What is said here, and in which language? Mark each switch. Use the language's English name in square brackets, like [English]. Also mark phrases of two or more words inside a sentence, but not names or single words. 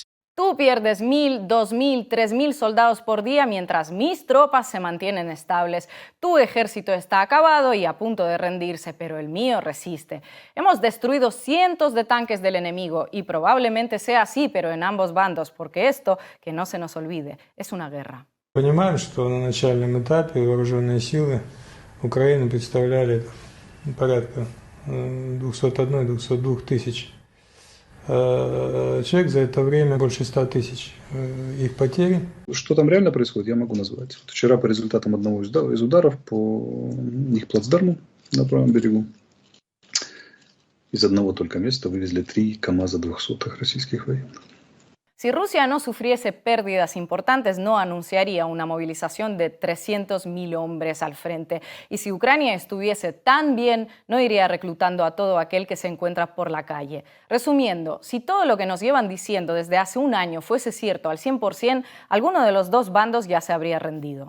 [Spanish] Tú pierdes 1.000, 2.000, 3.000 soldados por día mientras mis tropas se mantienen estables. Tu ejército está acabado y a punto de rendirse, pero el mío resiste. Hemos destruido cientos de tanques del enemigo y probablemente sea así, pero en ambos bandos, porque esto, que no se nos olvide, es una guerra. [Russian] Понимаем, что на начальном этапе вооруженные силы Украины представляли порядка 201-202 тысяч человек, за это время больше 100 тысяч их потери. Что там реально происходит, я могу назвать. Вчера по результатам одного из ударов по их плацдарму на правом берегу из одного только места вывезли 3 КАМАЗа 200-х российских военных. [Spanish] Si Rusia no sufriese pérdidas importantes, no anunciaría una movilización de 300.000 hombres al frente. Y si Ucrania estuviese tan bien, no iría reclutando a todo aquel que se encuentra por la calle. Resumiendo, si todo lo que nos llevan diciendo desde hace un año fuese cierto al 100%, alguno de los dos bandos ya se habría rendido.